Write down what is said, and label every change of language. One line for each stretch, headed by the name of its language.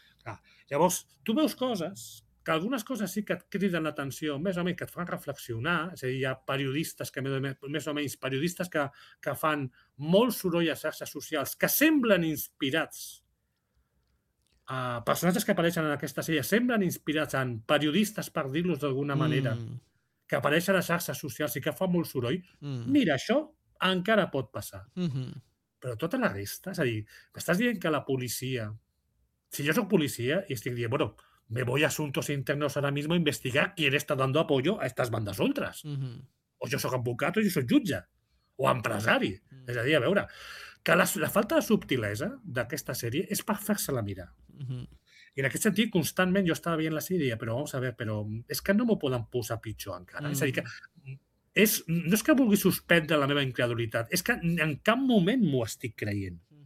Catalan: Ah, llavors, tu veus coses, que algunes coses sí que et criden l'atenció, més o menys que et fan reflexionar, és a dir, hi ha periodistes que, més o menys, periodistes que fan molt soroll a xarxes socials, que semblen inspirats a personatges que apareixen en aquesta sèrie, semblen inspirats en periodistes, per dir-los d'alguna manera, que apareixen a xarxes socials i que fan molt soroll. Mm. Mira, això encara pot passar. Uh-huh. Però tota la resta, és a dir, m'estàs dient que la policia... Si jo soc policia i estic dient, bueno,
Spanish: me voy a asuntos internos ahora mismo a investigar quién está dando apoyo a estas bandas ultras. Uh-huh.
Catalan: O jo soc advocat o jo soc jutge. O empresari. Uh-huh. És a dir, a veure, que la falta de subtilesa d'aquesta sèrie és per fer-se-la mirar. Uh-huh. I en aquest sentit, constantment, jo estava veient la sèrie, però
Spanish: vamos a ver,
Catalan: però és que no m'ho poden posar pitjor encara. Uh-huh. És a dir, que... no és que vulgui suspendre la meva incredulitat, és que en cap moment m'ho estic creient.